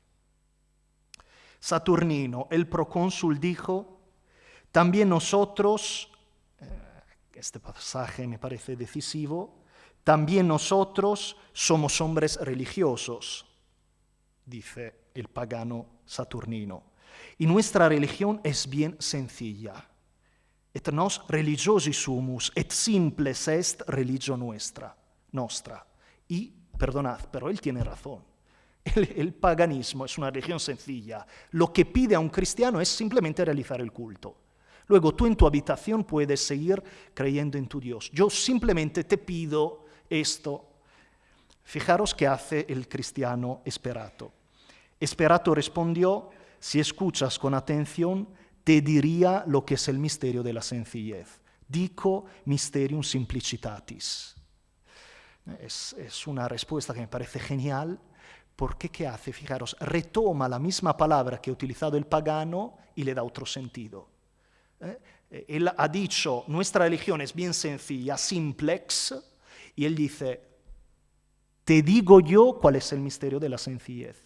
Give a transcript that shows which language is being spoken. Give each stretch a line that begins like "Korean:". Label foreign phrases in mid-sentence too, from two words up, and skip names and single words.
Spanish: Saturnino, el procónsul, dijo: también nosotros, este pasaje me parece decisivo, también nosotros somos hombres religiosos, dice el pagano Saturnino, y nuestra religión es bien sencilla.
Latin: Et nos religiosi sumus, et simples est religio nostra.
Spanish: Y, perdonad, pero él tiene razón. El paganismo es una religión sencilla. Lo que pide a un cristiano es simplemente realizar el culto. Luego tú en tu habitación puedes seguir creyendo en tu Dios. Yo simplemente te pido esto. Fijaros qué hace el cristiano Esperato. Esperato respondió: si escuchas con atención, te diría lo que es el misterio de la sencillez.
Latin: Dico mysterium simplicitatis.
Spanish: Es una respuesta que me parece genial, Porque ¿qué hace? Fijaros, retoma la misma palabra que ha utilizado el pagano y le da otro sentido. Él ha dicho, nuestra religión es bien sencilla, simplex, y él dice, te digo yo cuál es el misterio de la sencillez.